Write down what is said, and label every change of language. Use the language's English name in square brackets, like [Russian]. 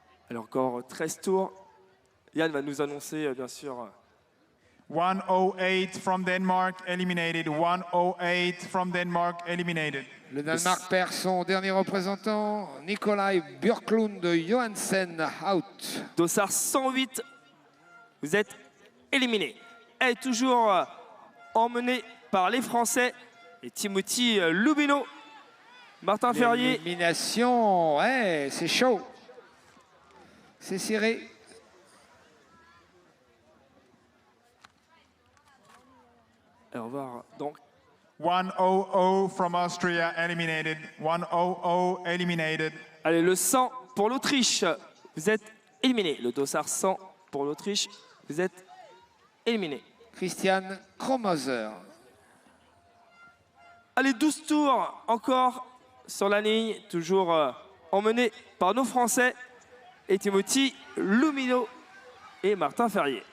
[French] Alors encore 13 tours. Yann va nous annoncer bien sûr [English] 108 from Denmark, eliminated. 108 from Denmark, eliminated. [French] Le Danemark perd son dernier représentant, Nikolai Björklund Johansen, out. Dossard 108, vous êtes éliminé. Elle est toujours emmenée par les Français et Timothy Lubino. Martin Ferrier. Élimination, ouais, c'est chaud. C'est serré. Et on va voir donc [English] 100 from Austria, eliminated. 100, eliminated. [French] allez, le 100 pour l'Autriche, vous êtes éliminé. Le dossard 100 pour l'Autriche, vous êtes éliminé. Christian Kromoser. Allez, 12 tours encore sur la ligne, toujours emmenés par nos Français et Timothy Lumino et Martin Ferrier.